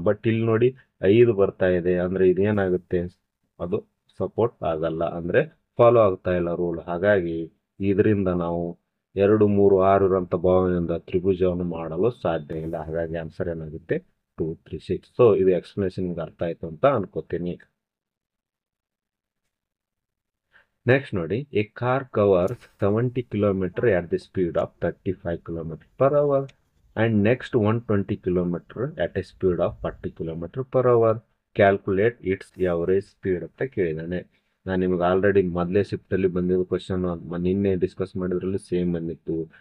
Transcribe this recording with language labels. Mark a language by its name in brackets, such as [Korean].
[Kannada] But ಇಲ್ಲಿ ನೋಡಿ 5 ಬರ್ತಾ ಇದೆ ಅಂದ್ರೆ ಇದೇನಾಗುತ್ತೆ, ಅದು ಸಪೋರ್ಟ್ ಆಗಲ್ಲ, ಅಂದ್ರೆ ಫಾಲೋ ಆಗ್ತಾ ಇಲ್ಲ ರೂಲ್. ಹಾಗಾಗಿ ಇದರಿಂದ ನಾವು 2 3 6 ಇರುವಂತ ಬಾಹುವಿನಿಂದ ತ್ರಿಭುಜವನ್ನು ಮಾಡಲು ಸಾಧ್ಯ ಇಲ್ಲ. ಹಾಗಾಗಿ ಆನ್ಸರ್ ಏನಾಗುತ್ತೆ 2 3 6. ಸೊ ಇದು ಎಕ್ಸ್ಪ್ಲನೇಷನ್ ಅರ್ಥ ಆಯ್ತು ಅಂತ ಅನ್ಕೋತೀನಿ. [English] Next ನೋಡಿ, a car covers 70 kilometer at the speed of 35 km/h and next 120 kilometer at a speed of 40 km/h. [Kannada] Calculate it's average speed ಅಂತ ಕೇಳಿದಾನೆ. ನಾನು ನಿಮ್ಗೆ ಆಲ್ರೆಡಿ ಮೊದಲೇ ಶಿಫ್ಟ್ ಅಲ್ಲಿ ಬಂದಿರೋ ಕ್ವಶನ್ ನಿನ್ನೆ ಡಿಸ್ಕಸ್ ಮಾಡಿದ್ರಲ್ಲಿ ಸೇಮ್ ಬಂದಿತ್ತು.